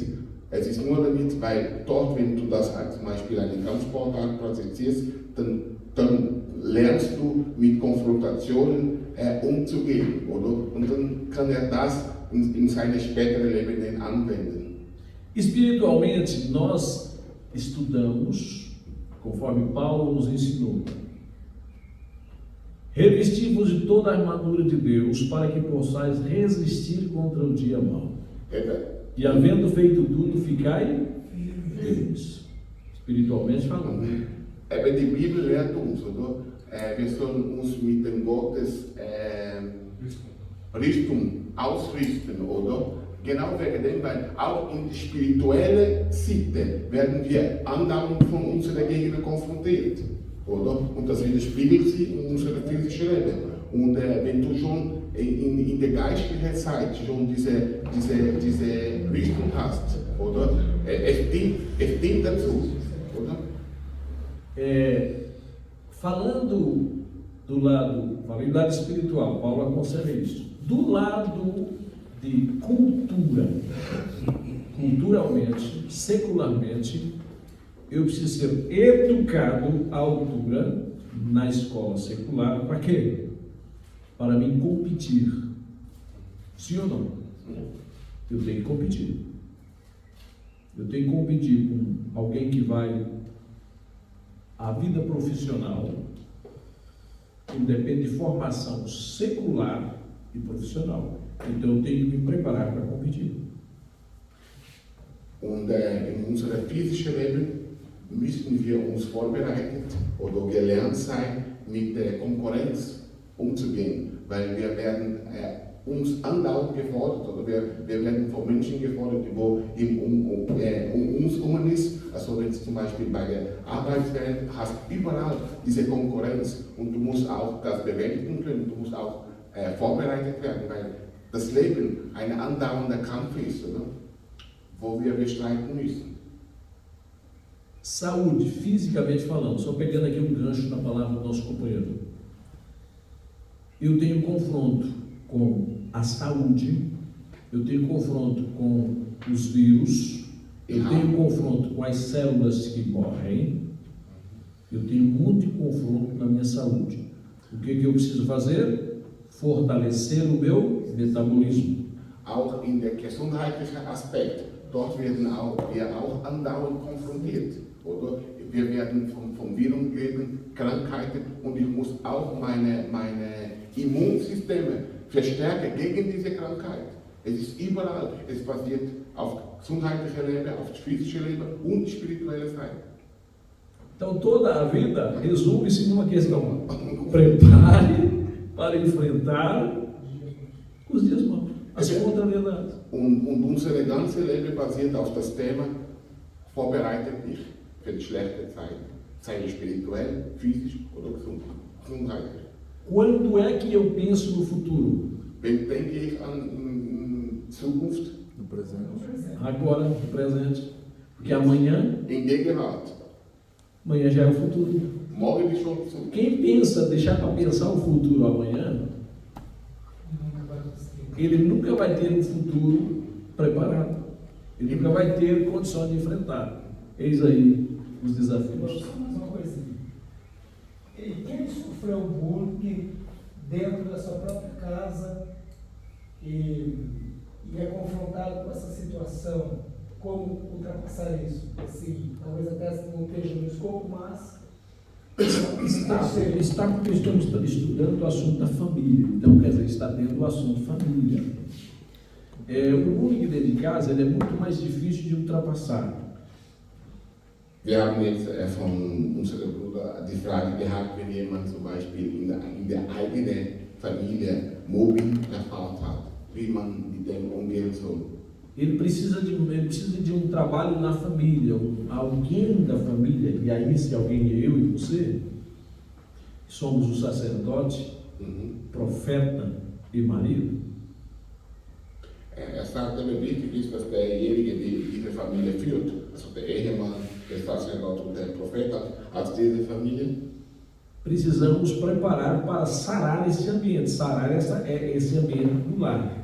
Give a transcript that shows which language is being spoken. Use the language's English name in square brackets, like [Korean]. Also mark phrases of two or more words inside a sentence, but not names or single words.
[German] Es ist nur damit, weil dort, wenn du das zum Beispiel eine Kampfsportart praktizierst, dann lernst du mit Konfrontationen umzugehen, oder? Und dann kann er das in seine späteren Leben anwenden. [Portuguese] Espiritualmente, nós estudamos, conforme Paulo nos ensinou, revestivos de toda a armadura de Deus, para que possais resistir contra o dia mau. E havendo feito tudo, ficai firmes. Espiritualmente falando. [German] Aber die Bibel lehrt uns, oder? Wir sollen uns mit dem Gottes Richtung ausrichten, oder? Genau wegen dem, weil auch in der spirituellen Seite werden wir andauernd von unseren Gegnern konfrontiert, oder? Und das widerspiegelt sich in unserem physischen Leben. Und wenn du schon in der geistlichen Zeit schon diese Richtung hast, oder? Es dient dazu, oder? [Portuguese] Falando do lado espiritual, Paulo aconselha isso. Do lado de culturalmente, secularmente, eu preciso ser educado à altura na escola secular. Para quê? Para mim competir. Sim ou não? Eu tenho que competir. Eu tenho que competir com alguém que vai à vida profissional, que depende de formação secular e profissional. Então eu tenho que me preparar para competir. [German] Und in unserem physischen Leben müssen wir uns vorbereitet oder gelernt sein, mit der Konkurrenz umzugehen, weil wir werden uns andauernd gefordert, oder wir werden von Menschen gefordert, die um uns herum ist. Also wenn du zum Beispiel bei der Arbeitswelt hast, überall diese Konkurrenz und du musst auch das bewältigen können, du musst auch vorbereitet werden, weil das Leben ein andauernder Kampf ist, oder? Wo wir bestreiten müssen. [Portuguese] Saúde, fisicamente falando, só pegando aqui um gancho na palavra do nosso companheiro. Eu tenho confronto com a saúde, eu tenho confronto com os vírus, eu tenho confronto com as células que morrem, eu tenho muito confronto na minha saúde. O que eu preciso fazer? Fortalecer o meu metabolismo. [German] Auch in der gesundheitlichen Aspekt, dort werden wir auch andauernd konfrontiert, oder? Wir werden vom Viren leben, Krankheiten, und ich muss auch meine Immunsysteme verstärken gegen diese Krankheit. Es ist überall, es basiert auf gesundheitlicher Leben, auf physischer Leben und spiritueller Seite. [Portuguese] Então toda a vida resume-se numa questão: prepare para enfrentar os dias maus, as contrariedades. [German] Und unser ganzes Leben basiert auf das Thema: vorbereite dich für die schlechte Zeit, sei es spirituell, physisch oder gesundheitlich. [Portuguese] Quando é que eu penso no futuro? [German] Wenn denke ich an Zukunft? [Portuguese] No presente. Agora, no presente. Porque amanhã [German] In Gegenwart. [Portuguese] Amanhã já é o futuro. [German] Morgen ist schon Zukunft. [Portuguese] Quem pensa, deixar para pensar o futuro amanhã, ele nunca vai ter um futuro preparado. Ele nunca vai ter condições de enfrentar. Eis aí os desafios. Só mais uma coisinha. E quem sofreu bullying dentro da sua própria casa e é confrontado com essa situação, como ultrapassar isso? Assim, talvez até não esteja no escopo, mas Está porque estamos estudando o assunto da família. Então, quer dizer, está dentro do assunto família. O bullying dentro de casa ele é muito mais difícil de ultrapassar. [German] Wir haben jetzt von unserem Bruder die Frage gehabt, wenn jemand zum Beispiel in der eigenen Familie Mobbing erfahren hat, wie man mit dem umgehen soll. [Portuguese] Ele precisa de um trabalho na família, alguém da família, e aí esse alguém é eu e você, somos o sacerdote, profeta e marido. [German] Sagt, aber wichtig ist, dass derjenige, der diese Familie führt, also der Ehemann, der Sacerdote und der Prophet als diese Familie. [Portuguese] Precisamos preparar para sarar esse ambiente, esse ambiente do lar.